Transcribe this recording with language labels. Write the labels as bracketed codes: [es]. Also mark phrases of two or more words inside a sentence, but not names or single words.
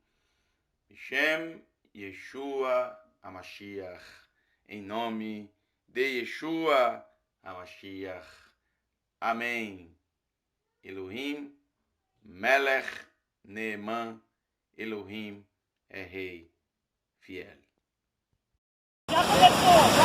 [he] שם ישוע המשיח. [pt] Em nome de Yeshua HaMashiach. Amém. [he] אלוהים מלך נאמן, [pt] Elohim é Rei fiel. Já começou,